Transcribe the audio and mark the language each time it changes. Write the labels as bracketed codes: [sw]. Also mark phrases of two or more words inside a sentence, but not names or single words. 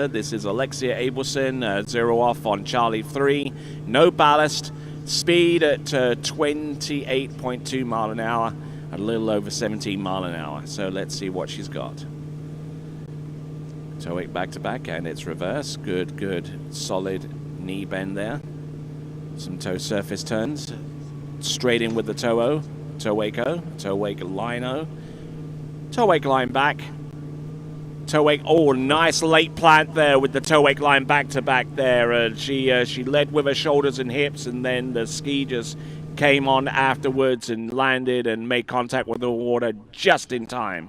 [en] This is Alexia Abelson, 0 off on Charlie 3, no ballast, speed at 28.2 mile an hour, a little over 17 mile an hour. So let's see what she's got. Toe wake back to back, and it's reverse. Good, solid knee bend there. Some toe surface turns. Straight in with the toe-o, toe-wake-o, toe-wake line-o, toe-wake line back, toe-wake, oh, nice late plant there with the toe-wake line back-to-back there. She led with her shoulders and hips, and then the ski just came on afterwards and landed and made contact with the water just in time.